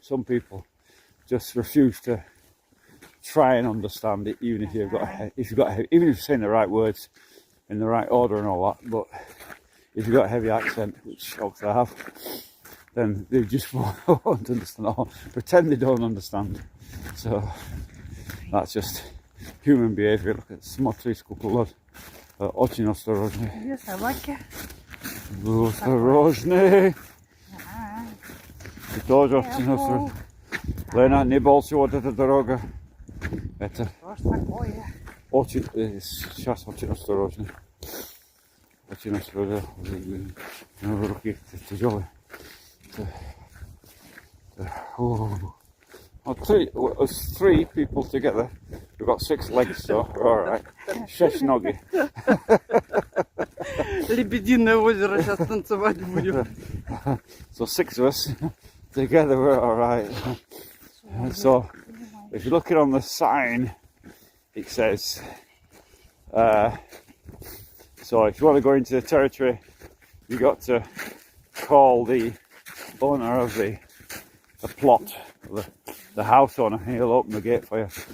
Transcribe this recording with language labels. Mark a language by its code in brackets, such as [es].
[en] Some people just refuse to try and understand it, even if even if you're saying the right words in the right order and all that. But if you've got a heavy accent, which obviously I have, then they just won't understand or pretend they don't understand. So that's just human behavior. Look at [ru] смотри, сколько лад. Очень осторожный. Две собаки. Осторожный. Ты тоже очень осторожный. Лена, не бойся, вот эта дорога. Это Что ж такое? очень, сейчас очень осторожно. Очень осторожно. Руки тяжелые. [en] Well, three people together. We've got 6 legs, so we're all right. [ru] 6 ноги. Лебединое озеро сейчас танцевать будем. [en] So 6 of us together, we're all right. So if you're looking on the sign, it says, so if you want to go into the territory, you got to call the owner of the plot, the house owner, and he'll open the gate for you.